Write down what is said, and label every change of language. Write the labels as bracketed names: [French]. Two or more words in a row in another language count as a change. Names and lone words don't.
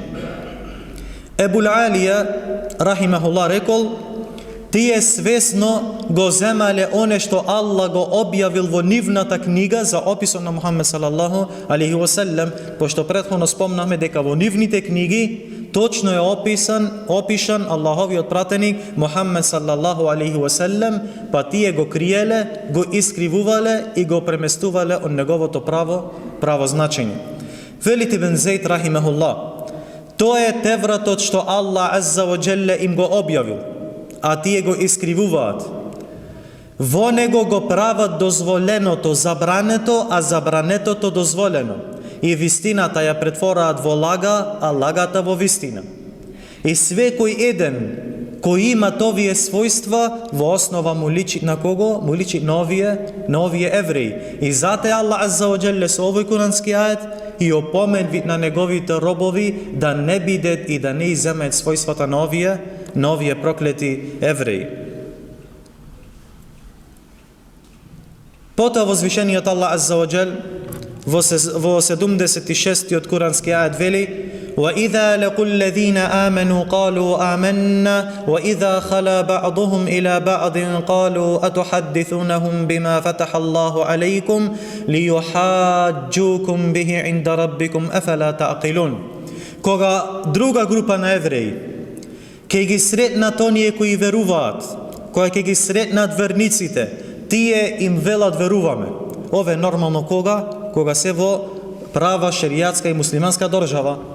[Macedonian] Ебул Алија рахимахуллах рекол, тие свесно го земале оне што Аллах го објавил во нивната книга за описот на Мухаммед [Arabic] صلى الله عليه وسلم, [Macedonian] пошто претходно спомнавме дека во нивните книги точно е опишан Аллаховиот пратеник Мухаммед [Arabic] صلى الله عليه وسلم, [Macedonian] па тие го криеле, го искривувале и го преместувале од неговото право значење. Велите Ибн Зейд рахимехуллах, тоа е Тевратот што Аллах [Arabic] عز وجل [Macedonian] им го објавил, а тие го искривуваат. Во него го прават дозволеното забрането, а забранетото дозволено. И вистината ја претвораат во лага, а лагата во вистина. И секој еден кој има овие својства, во основа му личи на кого? Му личи на овие евреи. И затоа Аллах [Arabic] عز وجل [Macedonian] со овој курански ајет и опоменви на неговите робови да не бидат и да не иземат својствата на овие проклети евреи. Потоа возвишениот Аллах [Arabic] عز وجل [Macedonian] во 76-тиот курански ајет вели: [Arabic] وَإِذَا لَقُوا الَّذِينَ آمَنُوا قَالُوا آمَنَّا وَإِذَا خَلَا بَعْضُهُمْ إِلَى بَعْضٍ قَالُوا أَتُحَدِّثُونَهُمْ بِمَا فَتَحَ اللَّهُ عَلَيْكُمْ لِيُحَاجُّوكُمْ بِهِ عِنْدَ رَبِّكُمْ أَفَلَا تَعْقِلُونَ. [Macedonian] Кога друга група на евреи ќе ги сретнат оние кои веруваат, кога ќе ги сретнат верниците, тие им велат веруваме. Ова е нормално кога се во права шеријатска и муслиманска држава.